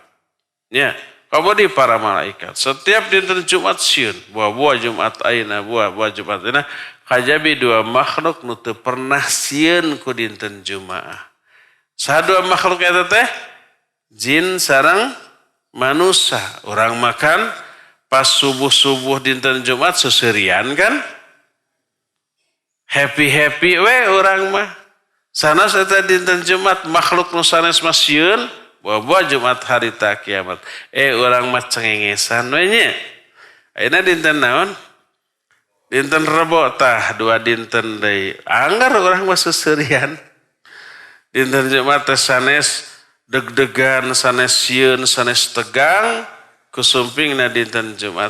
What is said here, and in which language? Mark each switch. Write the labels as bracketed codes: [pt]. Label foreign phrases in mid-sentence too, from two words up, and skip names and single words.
[su] Nya, kabodi para malaikat. Setiap dinten Jumat sieun, buah-buah Jumat ayeuna, buah-buah Jumat ayeuna, kajabi dua makhluk nu teu pernah sieun ku dinten Jumaah. Sadua makhluk eta teh jin sareng manusia. Urang makan pas subuh-subuh dinten Jumat seuseurean kan? Happy-happy we urang mah. Sanes eta dinten Jumat makhluk nu sanes mah sieun buah-buah Jumat harita kiamat. Urang mah cengengesan we nya. Ayeuna dinten naon? Dinten Rebo tah dua dinten deui. Anggar urang mah seuseurean. Dinten Jumat teh sanes deg-degan, sanes sieun, sanes tegang kusumpingna dinten Jumat.